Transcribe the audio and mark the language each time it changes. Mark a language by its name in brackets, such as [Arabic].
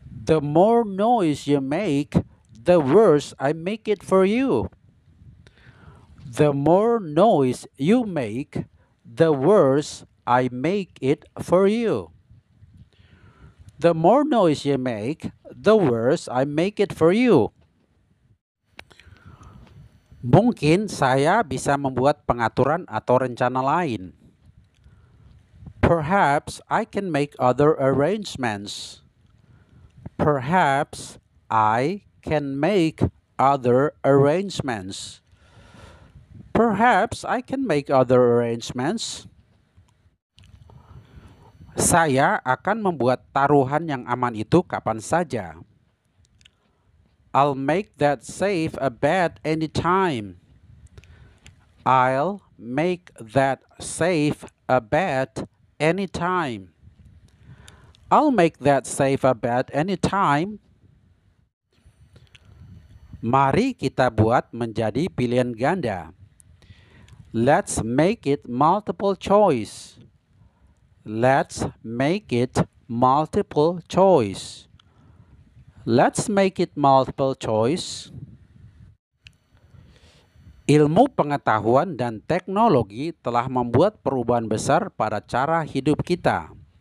[English] The more noise you make, the worse I make it for you. The more noise you make, the worse I make it for you. The more noise you make, the worse I make it for you. [Indonesian] Mungkin saya bisa membuat pengaturan atau rencana lain. [English] Perhaps I can make other arrangements. Perhaps I can make other arrangements. Perhaps I can make other arrangements. [Indonesian] Saya akan membuat taruhan yang aman itu kapan saja. [English] I'll make that safe a bet anytime. I'll make that safe a bet anytime. I'll make that safe a bet anytime. [Indonesian] Mari kita buat menjadi pilihan ganda. [English] Let's make it multiple choice. Let's make it multiple choice. Let's make it multiple choice. [Indonesian] Ilmu pengetahuan dan teknologi telah membuat perubahan besar pada cara hidup kita.